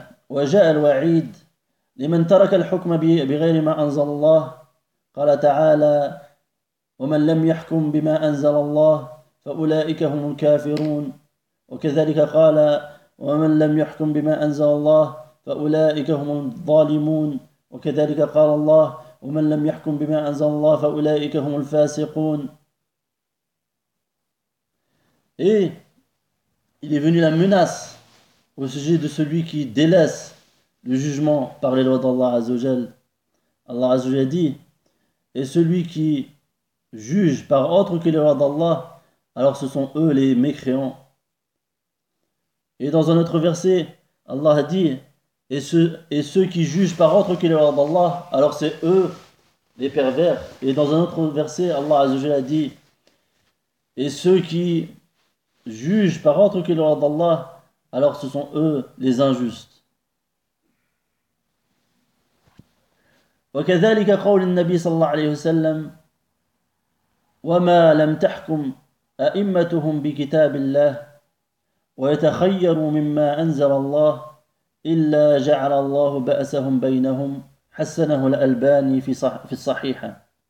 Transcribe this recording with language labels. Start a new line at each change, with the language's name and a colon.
Arabic: وجاء الوعيد لمن ترك الحكم بغير ما أنزل الله قال تعالى ومن لم يحكم بما أنزل الله فأولئك هم الكافرون. وكذلك قال ومن لم يحكم بما أنزل الله فأولئك هم الظالمون وكذلك قال الله ومن لم يحكم بما أنزل الله فأولئك هم الفاسقون.
French: Et il est venu la menace au sujet de celui qui délaisse le jugement par les lois d'Allah Azzawajal. Allah Azzawajal dit, et celui qui juge par autre que les lois d'Allah, alors ce sont eux les mécréants. Et dans un autre verset, Allah a dit, et ceux qui jugent par autre que les lois d'Allah, alors c'est eux les pervers. Et dans un autre verset, Allah Azzawajal a dit, et ceux qui jugent par autre que les lois d'Allah, alors ce sont eux les injustes.
Arabic: وكذلك قول النبي صلى الله عليه وسلم وما لم تحكم أئمتهم بكتاب الله ويتخيروا مما أنزل الله إلا جعل الله بأسهم بينهم حسنه الألباني في الصحيحة.